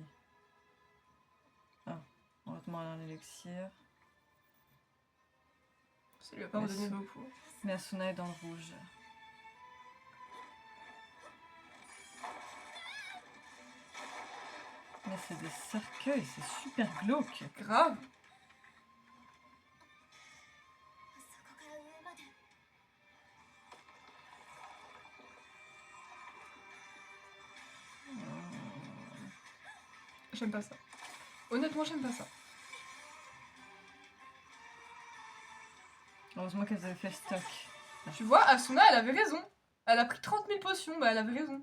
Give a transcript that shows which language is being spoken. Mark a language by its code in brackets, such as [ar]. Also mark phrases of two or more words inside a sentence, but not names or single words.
[fr] Ah, heureusement elle a un élixir. Ça lui a pas Mais redonné ça- beaucoup. Mais Asuna est dans le rouge. Mais c'est des cercueils, c'est super glauque. Grave. [ja] そこから上まで [fr] J'aime pas ça. Honnêtement, j'aime pas ça. Heureusement qu'elles avaient fait stock. Tu vois, Asuna, elle avait raison. Elle a pris 30 000 potions, bah elle avait raison.